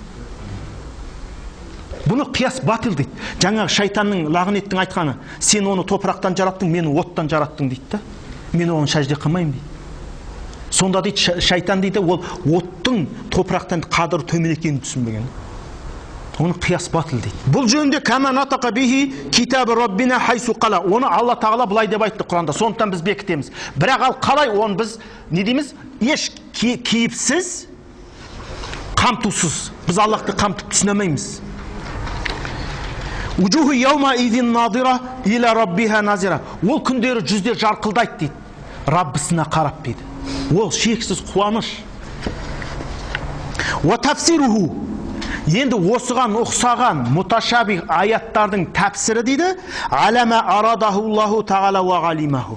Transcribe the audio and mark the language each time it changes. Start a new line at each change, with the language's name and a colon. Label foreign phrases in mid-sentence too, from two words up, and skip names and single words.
Kazakh: Бұны
Arabic: قياس باطل
Kazakh: дейді. Жаңағы шайтанның, лағнеттің айтқаны, сен оны топырақтан жараттың, мені оттан жараттың дейді. Мен оған сәжде қылмаймын дейді. Сонда дейді шайтан дейді, ол оттың топырақтан қадірі төмен екенін түсінбеген.
Arabic: Оны قياس باطل дейді.
Kazakh: Бұл жөнінде
Arabic: كما نطق به كتاب ربنا حيث قال.
Kazakh: Оны Алла Тағала былай деп айтты Құранда. Сондықтан біз бекітеміз. Бірақ ал қалай оны біз не дейміз? Еш кейіпсіз, қамтусыз. Біз Аллахты қамтып түсінемейміз.
Arabic: وجوه يومئذ ناضرة إلى ربها ناظرة.
Kazakh: Ол күндері жүздер жарқылдайды дейді. Раббысына қарап дейді. Ол шексіз қуаныш.
Arabic: وتفسيره.
Kazakh: Енді осыған ұқсаған муташабих аяттардың тәпсірі дейді,
Arabic: على ما أراده الله تعالى وعلمه.